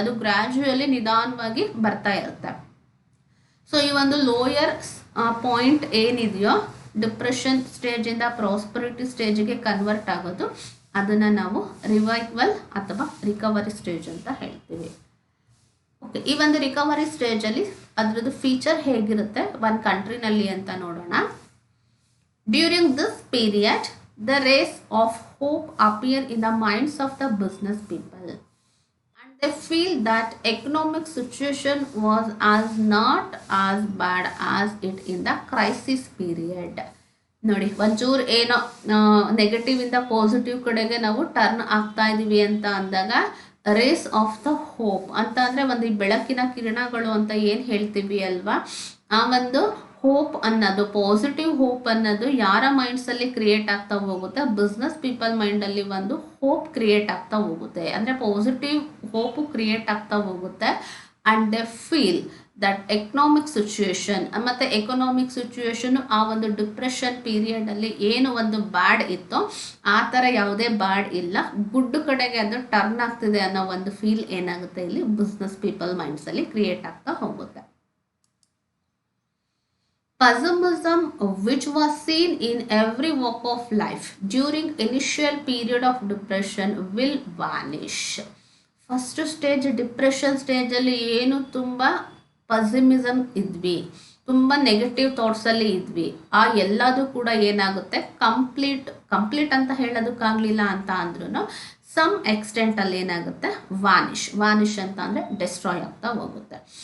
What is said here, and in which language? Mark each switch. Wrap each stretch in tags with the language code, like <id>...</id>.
<kn>ಅದು ಗ್ರ್ಯಾಜುಯಲಿ ನಿಧಾನವಾಗಿ ಬರ್ತಾ ಇರುತ್ತೆ. ಸೊ ಈ ಒಂದು ಲೋಯರ್ ಪಾಯಿಂಟ್ ಏನಿದೆಯೋ, ಡಿಪ್ರೆಷನ್ ಸ್ಟೇಜಿಂದ ಪ್ರಾಸ್ಪರಿಟಿ ಸ್ಟೇಜಿಗೆ ಕನ್ವರ್ಟ್ ಆಗೋದು, ಅದನ್ನು ನಾವು ರಿವೈವಲ್ ಅಥವಾ ರಿಕವರಿ ಸ್ಟೇಜ್ ಅಂತ ಹೇಳ್ತೀವಿ. ಓಕೆ, ಈ ಒಂದು ರಿಕವರಿ ಸ್ಟೇಜಲ್ಲಿ ಅದರದ್ದು ಫೀಚರ್ ಹೇಗಿರುತ್ತೆ ಒಂದು ಕಂಟ್ರಿನಲ್ಲಿ ಅಂತ ನೋಡೋಣ.</kn> <en>During this period the rays of hope appear in the minds of the business people. They feel that economic situation was not as bad as it in the crisis period.</en> <kn>ನೋಡಿ, ಒಂಚೂರು ಏನೋ negative ಇಂದ positive ಕಡೆಗೆ ನಾವು turn ಆಗ್ತಾ ಇದೀವಿ ಅಂತ ಅಂದಾಗ ರೇಸ್ ಆಫ್ ದ ಹೋಪ್ ಅಂತ ಅಂದರೆ ಒಂದು ಈ ಬೆಳಕಿನ ಕಿರಣಗಳು ಅಂತ ಏನು ಹೇಳ್ತೀವಿ ಅಲ್ವಾ, ಆ ಒಂದು ಹೋಪ್ ಅನ್ನೋದು, ಪಾಸಿಟಿವ್ ಹೋಪ್ ಅನ್ನೋದು ಯಾರ ಮೈಂಡ್ಸಲ್ಲಿ ಕ್ರಿಯೇಟ್ ಆಗ್ತಾ ಹೋಗುತ್ತೆ, ಬಿಸ್ನೆಸ್ ಪೀಪಲ್ ಮೈಂಡಲ್ಲಿ ಒಂದು ಹೋಪ್ ಕ್ರಿಯೇಟ್ ಆಗ್ತಾ ಹೋಗುತ್ತೆ. ಅಂದರೆ ಪಾಸಿಟಿವ್ ಹೋಪು ಕ್ರಿಯೇಟ್ ಆಗ್ತಾ ಹೋಗುತ್ತೆ.</kn> <en>and they feel that economic situation,</en> <kn>ಮತ್ತು ಎಕನಾಮಿಕ್ ಸಿಚುವೇಶನ್ ಆ ಒಂದು ಡಿಪ್ರೆಷನ್ ಪೀರಿಯಡಲ್ಲಿ ಏನು ಒಂದು ಬ್ಯಾಡ್ ಇತ್ತೋ ಆ ಥರ ಯಾವುದೇ ಬ್ಯಾಡ್ ಇಲ್ಲ, ಗುಡ್ ಕಡೆಗೆ ಅದು ಟರ್ನ್ ಆಗ್ತಿದೆ ಅನ್ನೋ ಒಂದು ಫೀಲ್ ಏನಾಗುತ್ತೆ ಇಲ್ಲಿ ಬಿಸ್ನೆಸ್ ಪೀಪಲ್ ಮೈಂಡ್ಸಲ್ಲಿ ಕ್ರಿಯೇಟ್ ಆಗ್ತಾ ಹೋಗುತ್ತೆ.</kn> <en>Pessimism, which was seen in every walk of life during initial period of depression, will vanish.</en> <kn>First stage depression ಸ್ಟೇಜಲ್ಲಿ ಏನು ತುಂಬ ಪಸಿಮಿಸಮ್ ಇದ್ವಿ, ತುಂಬ ನೆಗೆಟಿವ್ ಥಾಟ್ಸಲ್ಲಿ ಇದ್ವಿ, ಆ ಎಲ್ಲದೂ ಕೂಡ ಏನಾಗುತ್ತೆ, ಕಂಪ್ಲೀಟ್ ಅಂತ ಹೇಳೋದಕ್ಕಾಗಲಿಲ್ಲ ಅಂತ ಅಂದ್ರೂ ಸಮ್ ಎಕ್ಸ್ಟೆಂಟಲ್ಲಿ ಏನಾಗುತ್ತೆ, ವಾನಿಶ್ ಅಂತ ಅಂದರೆ ಡೆಸ್ಟ್ರಾಯ್ ಆಗ್ತಾ ಹೋಗುತ್ತೆ.</kn>